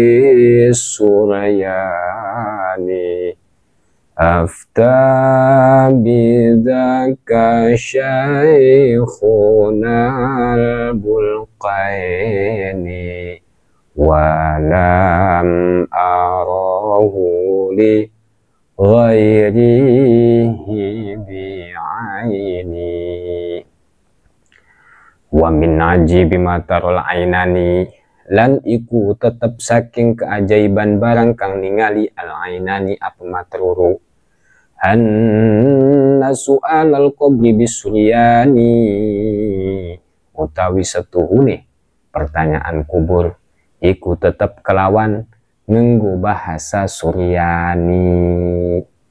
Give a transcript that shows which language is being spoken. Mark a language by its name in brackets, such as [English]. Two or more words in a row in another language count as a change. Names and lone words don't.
[Arabic] بالسرياني أفتى بذاك شيخنا البلقيني ولم أره لغيره بعيني. ومن عجيب ما ترى العينان, [Javanese] lan iku tetep saking keajaiban barang kang ningali [Arabic] العينان [Javanese] apa matruru, [Arabic] أن سؤال القبر بالسرياني, [Javanese] utawi setuhune pertanyaan kubur iku tetep kelawan nganggo bahasa Suryani.